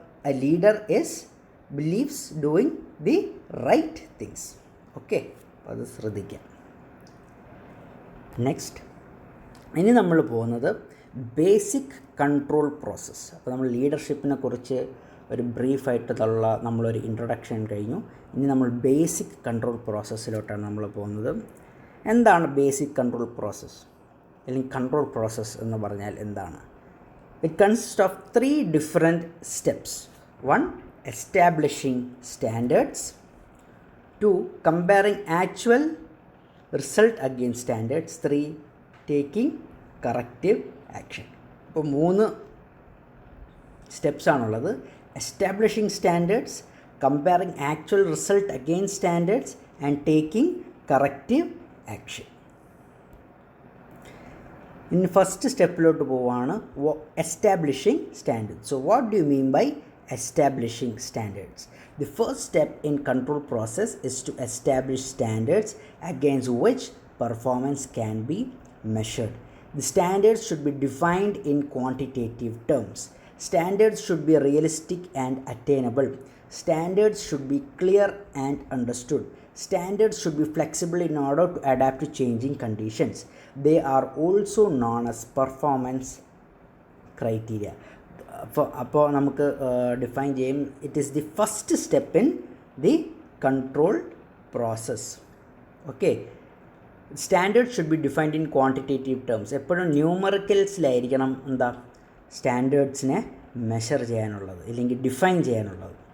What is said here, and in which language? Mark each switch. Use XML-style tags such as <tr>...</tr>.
<en>a leader believes doing the right things.</en> <ml>Okay, അപ്പോൾ അത് ശ്രദ്ധിക്കാം. നെക്സ്റ്റ്, ഇനി നമ്മൾ പോകുന്നത് ബേസിക് കൺട്രോൾ പ്രോസസ്സ്. അപ്പോൾ നമ്മൾ ലീഡർഷിപ്പിനെ കുറിച്ച് ഒരു ബ്രീഫായിട്ടുള്ള നമ്മളൊരു ഇൻട്രൊഡക്ഷൻ കഴിഞ്ഞു. ഇനി നമ്മൾ ബേസിക് കൺട്രോൾ പ്രോസസ്സിലോട്ടാണ് നമ്മൾ പോകുന്നത്. എന്താണ് ബേസിക് കൺട്രോൾ പ്രോസസ്സ് അല്ലെങ്കിൽ കൺട്രോൾ പ്രോസസ്സ് എന്ന് പറഞ്ഞാൽ എന്താണ്?</ml> <en>It consist of 3 different steps. 1. Establishing standards. 2. Comparing actual result against standards. 3. Taking corrective action.</en> <ml>ഇപ്പോൾ 3 സ്റ്റെപ്സ് ആണുള്ളത്.</ml> <en>Establishing standards, comparing actual result against standards and taking corrective action.</en> <ml>ഇനി first സ്റ്റെപ്പിലോട്ട് പോവുകയാണ്, establishing standards.</ml> <en>So what do you mean by establishing standards? The first step in control process is to establish standards against which performance can be measured. The standards should be defined in quantitative terms. Standards should be realistic and attainable. Standards should be clear and understood. Standards should be flexible in order to adapt to changing conditions. They are also known as performance criteria.</en> <ml>അപ്പോൾ നമുക്ക് define ചെയ്യും.</ml> <en>It is the first step in the control process. Okay, standard should be defined in quantitative terms.</en> <ml>എപ്പോഴും ന്യൂമറിക്കൽസിലായിരിക്കണം സ്റ്റാൻഡേർഡ്സിനെ measure ചെയ്യാനുള്ളത് ഇല്ലെങ്കിൽ define ചെയ്യാനുള്ളത്.</ml>